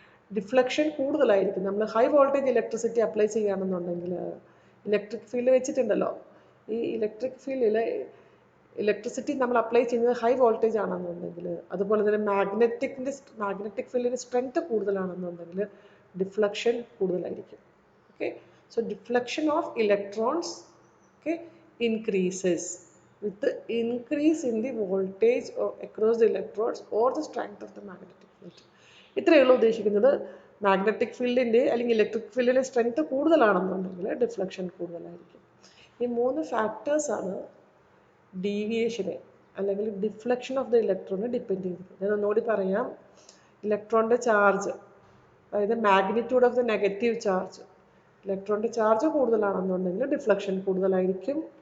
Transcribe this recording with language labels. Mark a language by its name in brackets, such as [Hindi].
[Malayalam] Deflection കൂടുതലായിരിക്കും. നമ്മൾ high voltage electricity apply ചെയ്യുകയാണെന്നുണ്ടെങ്കിൽ ഇലക്ട്രിക് ഫീൽഡ് വെച്ചിട്ടുണ്ടല്ലോ, ഈ ഇലക്ട്രിക് ഫീൽഡിൽ ഇലക്ട്രിസിറ്റി നമ്മൾ അപ്ലൈ ചെയ്യുന്നത് ഹൈ വോൾട്ടേജ് ആണെന്നുണ്ടെങ്കിൽ, അതുപോലെ തന്നെ മാഗ്നറ്റിക് ഫീൽഡിൻ്റെ സ്ട്രെങ്ത് കൂടുതലാണെന്നുണ്ടെങ്കിൽ ഡിഫ്ലക്ഷൻ കൂടുതലായിരിക്കും. [English] Okay, so deflection of electrons, okay, increases with the increase in the voltage across the electrodes or the strength of the magnetic field. [Malayalam] ഇത്രയുള്ള ഉദ്ദേശിക്കുന്നത് magnetic ഫീൽഡിൻ്റെ അല്ലെങ്കിൽ electric ഫീൽഡിൻ്റെ strength കൂടുതലാണെന്നുണ്ടെങ്കിൽ deflection കൂടുതലായിരിക്കും. ഈ 3 ഫാക്ടേഴ്സാണ് ഡീവിയേഷനെ അല്ലെങ്കിൽ ഡിഫ്ലക്ഷൻ ഓഫ് ദ ഇലക്ട്രോണിനെ depend ചെയ്തിരിക്കുന്നത്. ഞാൻ ഒന്നുകൂടി പറയാം, ഇലക്ട്രോണിൻ്റെ ചാർജ്, അതായത് [English] magnitude of the negative charge, [Malayalam] ഇലക്ട്രോണിൻ്റെ charge കൂടുതലാണെന്നുണ്ടെങ്കിൽ deflection കൂടുതലായിരിക്കും.